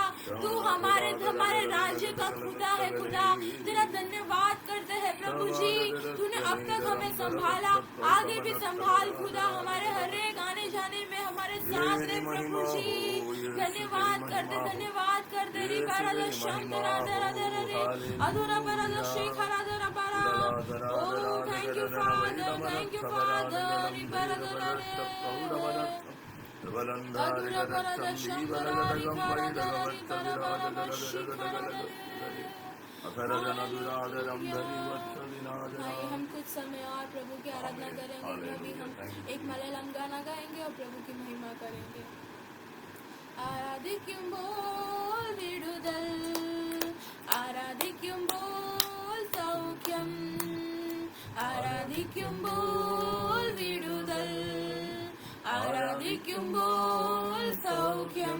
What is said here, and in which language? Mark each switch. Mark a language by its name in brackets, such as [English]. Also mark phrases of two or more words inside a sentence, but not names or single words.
[Hindi] तू हमारे राज्य का खुदा है खुदा। तेरा धन्यवाद करते हैं प्रभु जी, तूने अब तक हमें संभाला, आगे भी संभाल खुदा। हमारे हर एक आने जाने में हमारे साथ रहे प्रभु जी। धन्यवाद करते रे बरद शंकरा दरा दरा रे अधुरा बरद शेखरा दरा बरा। [English] Oh thank you father रे बरद रे अधुरा बरद शंकरा रे खरा दरा रे बरा बरा शेखरा दरा। [Hindi] भाई हम कुछ समय और प्रभु की आराधना करेंगे, अभी हम एक मलयालम गाना गाएंगे और प्रभु की महिमा करेंगे। [Malayalam] ആരാധിക്കുമ്പോൾ വിടുതൽ, ആരാധിക്കുമ്പോൾ സൗഖ്യം, ആരാധിക്കുമ്പോൾ വിടുതൽ, ആരാധിക്കുമ്പോൾ സൗഖ്യം.